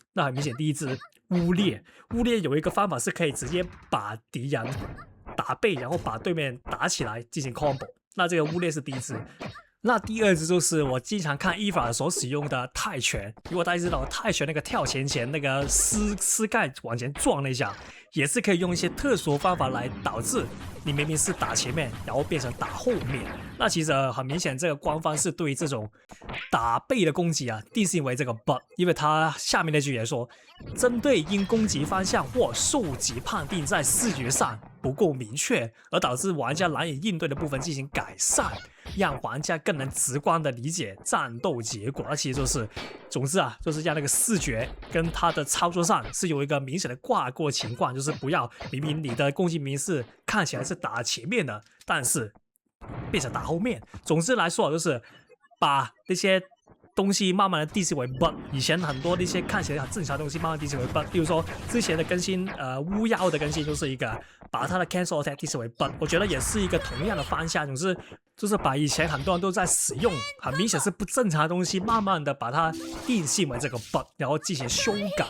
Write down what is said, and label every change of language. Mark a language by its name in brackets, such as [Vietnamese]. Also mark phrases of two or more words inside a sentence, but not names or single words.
[Chinese] 那很明顯，第一支烏列，烏列有一個方法是可以直接把敵人打背，然後把對面打起來進行 combo。那這個烏列是第一支。那第二支就是我經常看伊法所使用的泰拳。如果大家知道泰拳那個跳前那個膝蓋往前撞了一下，也是可以用一些特殊方法來導致你明明是打前面，然後變成打後面。那其實很明顯，這個官方是對於這種打背的攻擊啊定性為這個 bug， 因為它下面那句也說，針對因攻擊方向或受擊判定在視覺上不夠明確，而導致玩家難以應對的部分進行改善，讓玩家更能直觀的理解戰鬥結果。那其實就是，總之啊，就是讓那個視覺跟它的操作上是有一個明顯的掛鈎情況，就是不要明明你的攻擊明明是看起來是打前面的，但是變成打後面。總之來說，就是把那些東西慢慢的定性為 bug。以前很多那些看起來很正常的東西慢慢定性為 bug， 比如說之前的更新，巫妖的更新就是一個把它的 [English] cancel attack [Chinese] 定性為 bug， 我覺得也是一個同樣的方向，總之就是把以前很多人都在使用很明顯是不正常的東西，慢慢的把它定性為這個 bug， 然後進行修改。